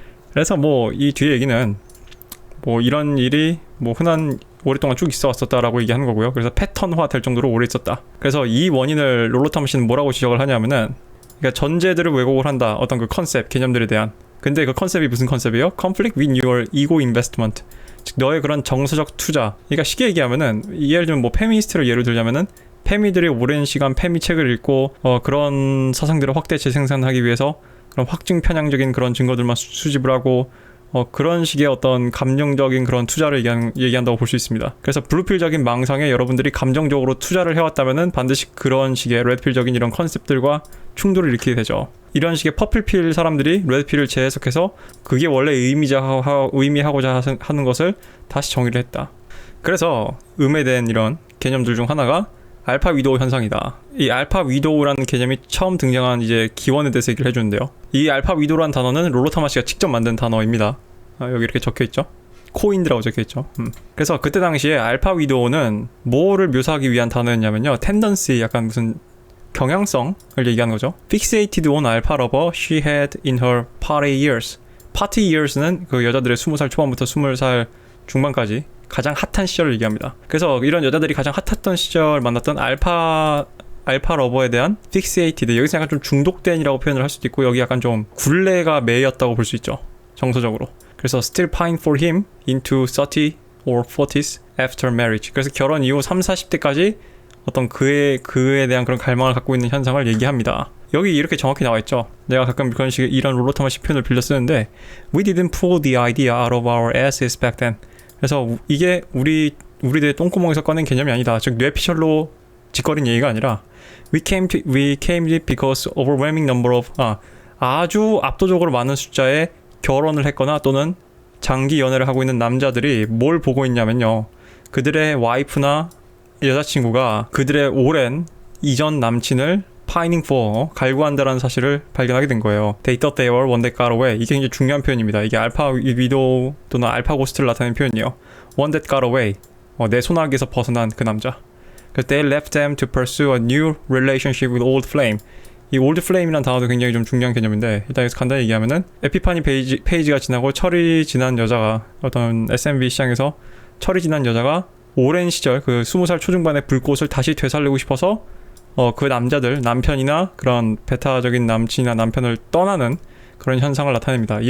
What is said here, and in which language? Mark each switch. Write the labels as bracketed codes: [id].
[ko] 그래서 이 뒤에 얘기는 이런 일이 흔한 오랫동안 쭉 있어 왔었다라고 얘기하는 거고요. 그래서 패턴화 될 정도로 오래 있었다. 그래서 이 원인을 롤러타마 씨는 뭐라고 지적을 하냐면은, 그러니까 전제들을 왜곡을 한다. 어떤 그 컨셉, 개념들에 대한. 근데 그 컨셉이 무슨 컨셉이에요? [en] Conflict with your ego investment. [ko] 즉 너의 그런 정서적 투자. 그러니까 쉽게 얘기하면은, 예를 들면 페미니스트를 예로 들자면은 페미들이 오랜 시간 페미 책을 읽고 그런 사상들을 확대 재생산하기 위해서 그런 확증 편향적인 그런 증거들만 수집을 하고 그런 식의 어떤 감정적인 그런 투자를 얘기한다고 볼 수 있습니다. 그래서 블루필적인 망상에 여러분들이 감정적으로 투자를 해왔다면은 반드시 그런 식의 레드필적인 이런 컨셉들과 충돌을 일으키게 되죠. 이런 식의 퍼플필 사람들이 레드필을 재해석해서 그게 원래 의미하고자 하는 것을 다시 정의를 했다. 그래서 음해된 이런 개념들 중 하나가 알파 위도우 현상이다. 이 알파 위도우라는 개념이 처음 등장한 이제 기원에 대해서 얘기를 해주는데요. 이 알파 위도우라는 단어는 롤러타마 씨가 직접 만든 단어입니다. 여기 이렇게 적혀있죠. 코인드라고 적혀있죠. 그래서 그때 당시에 알파 위도우는 뭐를 묘사하기 위한 단어였냐면요. 텐던시, 약간 무슨 경향성을 얘기하는 거죠. [en] Fixated on alpha lover she had in her party years. [ko] party years는 그 여자들의 20살 초반부터 20살 중반까지 가장 핫한 시절을 얘기합니다. 그래서 이런 여자들이 가장 핫했던 시절 만났던 알파 러버에 대한 fixated, 여기서 약간 좀 중독된이라고 표현을 할 수도 있고, 여기 약간 좀 굴레가 매였다고 볼 수 있죠. 정서적으로. 그래서 [en] still pine for him into 30 or 40s after marriage. [ko] 그래서 결혼 이후 30, 40대까지 어떤 그에 대한 그런 갈망을 갖고 있는 현상을 얘기합니다. 여기 이렇게 정확히 나와 있죠. 내가 가끔 그런 식의 이런 롤러타마 씨 표현을 빌려 쓰는데, [en] we didn't pull the idea out of our asses back then. [ko] 그래서 이게 우리들의 똥구멍에서 꺼낸 개념이 아니다. 즉 뇌피셜로 짓거린 얘기가 아니라 [en] we came to it because overwhelming number of [ko] 아주 압도적으로 많은 숫자의 결혼을 했거나 또는 장기 연애를 하고 있는 남자들이 뭘 보고 있냐면요. 그들의 와이프나 여자친구가 그들의 오랜 이전 남친을 [en] pining for, [ko] 갈구한다라는 사실을 발견하게 된 거예요. [en] They thought they were one that got away. [ko] 이게 굉장히 중요한 표현입니다. 이게 알파 위도우 또는 알파 고스트를 나타내는 표현이에요. [en] One that got away. [ko] 내 소나기에서 벗어난 그 남자. [en] They left them to pursue a new relationship with old flame. [ko] 이 old flame이라는 단어도 굉장히 좀 중요한 개념인데, 일단 여기서 간단히 얘기하면은 에피파니 페이지가 지나고 철이 지난 여자가, 어떤 SMB 시장에서 철이 지난 여자가 오랜 시절 그 20살 초중반의 불꽃을 다시 되살리고 싶어서 그 남편이나 그런 베타적인 남친이나 남편을 떠나는 그런 현상을 나타냅니다.